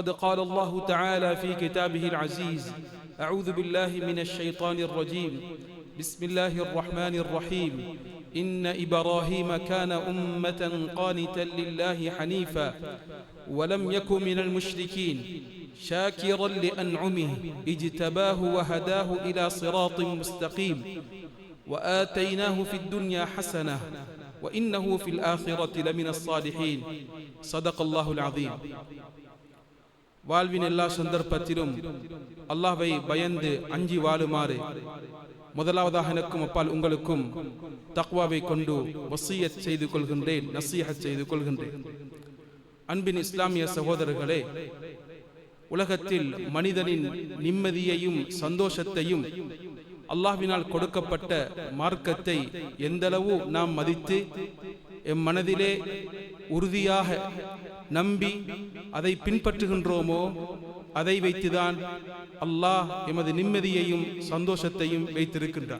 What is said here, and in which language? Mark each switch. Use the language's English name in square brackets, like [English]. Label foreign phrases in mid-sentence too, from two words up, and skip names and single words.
[Arabic] قال الله تعالى في كتابه العزيز أعوذ بالله من الشيطان الرجيم بسم الله الرحمن الرحيم إن إبراهيم كان أمة قانتا لله حنيفا ولم يكن من المشركين شاكرا لأنعمه اجتباه وهداه إلى صراط مستقيم وآتيناه في الدنيا حسنة وإنه في الآخرة لمن الصالحين صدق الله العظيم. [Tamil] வாழ்வின் எல்லா சந்தர்ப்பத்திலும் அல்லாஹ்வை பயந்து அஞ்சி வாழுமாறு முதலாவதாக எனக்கும் அப்பால் உங்களுக்கும் தக்வாவை கொண்டு வசியத் செய்து கொள்கின்றேன், நசீஹத் செய்து கொள்கின்றேன். அன்பின் இஸ்லாமிய சகோதரர்களே, உலகத்தில் மனிதனின் நிம்மதியையும் சந்தோஷத்தையும் அல்லாஹ்வினால் கொடுக்கப்பட்ட மார்க்கத்தை எந்தளவு நாம் மதித்து எம் மனதிலே உறுதியாக நம்பி அதை பின்பற்றுகின்றோமோ அதை வைத்துதான் அல்லாஹ் எமது நிம்மதியையும் சந்தோஷத்தையும் வைத்திருக்கின்றார்.